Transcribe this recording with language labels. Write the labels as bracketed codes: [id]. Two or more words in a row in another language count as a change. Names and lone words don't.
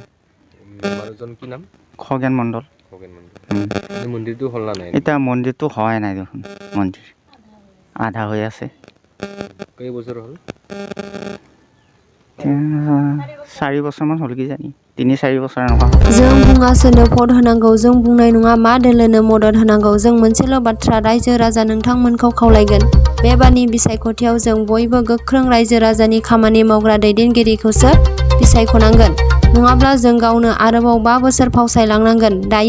[as] মেম্বাৰজন কি নাম? খগেন মণ্ডল। মন্দিৰটো হ'ল না নাই? এতিয়া মন্দিৰটো হোৱাই নাই দেখোন, মন্দিৰ আধা হৈ আছে। কেইবছৰ হ'ল? 4 বছৰমান হ'ল কিজানি, 3-4 বছৰ এনেকুৱা। [brx] जों बुङासोनो भट होनांगौ, जों बुंनाय नङा मा दोलोनो मदद होनांगौ। जों मोनसेल' बाथ्रा रायजो राजा नोंथांमोनखौ खावलायगोन, बे बानि बिसायख'थियाव जों बयबो गोख्रों रायजो राजानि खामानि मावग्रा दैदेनगिरिखौसो बिसायख'नांगोन। नङाब्ला जों गावनो आरोबाव 5 बोसोर फावसायलांनांगोन।